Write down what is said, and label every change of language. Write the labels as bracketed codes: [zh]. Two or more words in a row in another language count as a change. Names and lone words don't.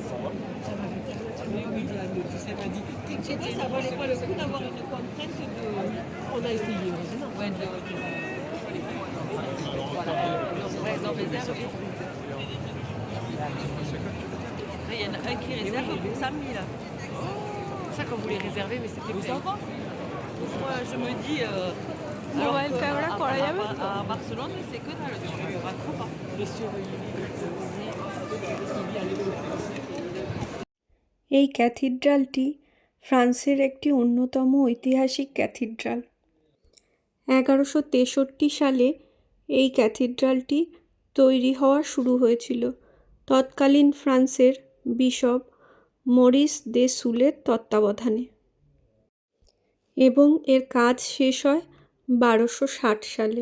[fr] Il y en a un qui réserve pour 5 000. Ça, quand vous les réservez, mais c'était bien. Moi, je me dis, [bn] মোবাইল [fr] que [bn] ক্যামেরা করা যাবে তো? [fr] à Barcelone, c'est que dalle, tu vois trop pas. [bn] এই ক্যাথিড্রালটি ফ্রান্সের একটি অন্যতম ঐতিহাসিক ক্যাথিড্রাল। 1163 সালে এই ক্যাথিড্রালটি তৈরি হওয়া শুরু হয়েছিল তৎকালীন ফ্রান্সের বিশপ মরিস দে সুলের তত্ত্বাবধানে এবং এর কাজ শেষ হয় 1260 সালে।